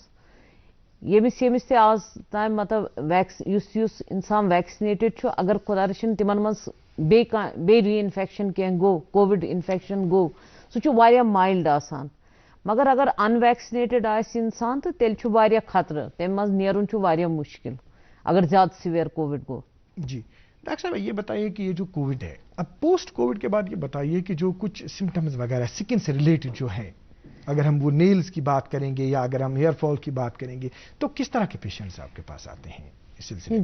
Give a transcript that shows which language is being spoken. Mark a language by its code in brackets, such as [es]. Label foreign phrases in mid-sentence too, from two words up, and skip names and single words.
[ks] ییٚمِس تہِ آز تام مطلب یُس انسان ویکسِنیٹڈ چھُ اگر خۄدا رٔچھِنۍ تِمن منٛز بیٚیہِ ری انفیکشن کینٛہہ گوٚو [en] covid infection [ks] گوٚو سُہ چھُ واریاہ مایلڈ آسان. مگر اگر ان ویکسِنیٹڈ آسہِ انسان تہٕ تیٚلہِ چھُ واریاہ خطرٕ تَمہِ منٛز نیرُن چھُ واریاہ مُشکل اگر زیادہ [en] severe covid [ks] گو. [ur] جی ڈاکٹر صاحب یہ بتائیے کہ یہ جو کووڈ ہے اب [en] post covid [ur] کے بعد یہ بتائیے کہ جو کچھ سمٹمز وغیرہ سکن سے ریلیٹڈ جو ہیں اگر ہم وہ نیلز کی بات کریں گے یا اگر ہم [en] hair fall [ur] کی بات کریں گے تو کس طرح کے پیشنٹس آپ کے پاس آتے ہیں اس سلسلے؟